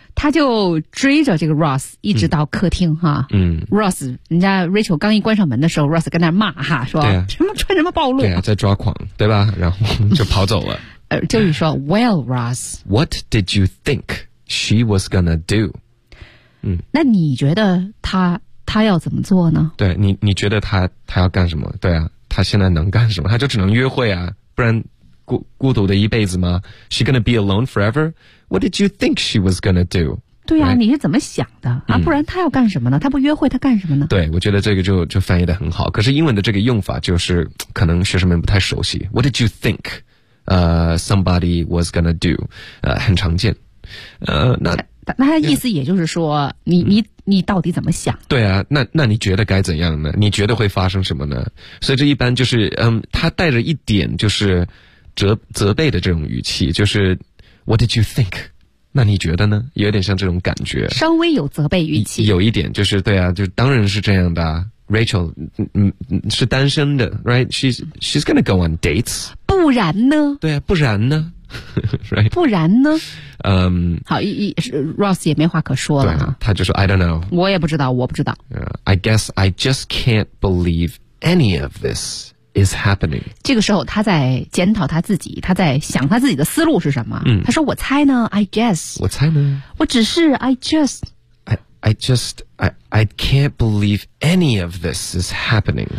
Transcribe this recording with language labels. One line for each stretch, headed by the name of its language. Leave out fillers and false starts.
Chinese: 他就追着这个 Ross 一直到客厅哈。嗯，Ross， 人家 Rachel 刚一关上门的时候 ，Ross 跟那骂哈，说、啊、什么穿什么暴露，对啊，在抓狂，对吧？然后就跑走了。就是说 ，
English: Well,
Chinese: Ross,
English: what did you think she was gonna do？
Chinese: 嗯，那你觉得他要怎么做呢？对你觉得他要干什么？对啊，他现在能干什么？他就只能约会啊，不然。孤独的一辈子吗 ？
English: She gonna be alone forever? What did you think she was gonna do?
Chinese: 对呀、啊， right? 你是怎么想的啊？不然她要干什么呢？她不约会，她干什么呢？对，我觉得这个就翻译得很好。可是英文的这个用法就是可能学生们不太熟悉。
English: What did you think? Somebody was gonna do?
Chinese: 很常见。那他意思也就是说，你到底怎么想？对啊，那你觉得该怎样呢？你觉得会发生什么呢？所以这一般就是他带着一点就是。责备的这种语气就是
English: What did you think?
Chinese: 那你觉得呢有点像这种感觉稍微有责备语气有一点就是对啊就当然是这样的、啊、Rachel 是单身的 right?
English: She's gonna go on dates
Chinese: 不然呢对啊不然呢right? 不然呢、 um, 好 Ross 也没话可说了、啊、他就说
English: I don't know
Chinese: 我不知道、
English: I guess I just can't believe any of thisIs happening.
Chinese: 这个时候，他在检讨他自己，他在想他自己的思路是什么。嗯，他说：“我猜呢 ，
English: I guess。”
Chinese: 我猜呢，我只是
English: I just。 I I can't believe any of this is happening.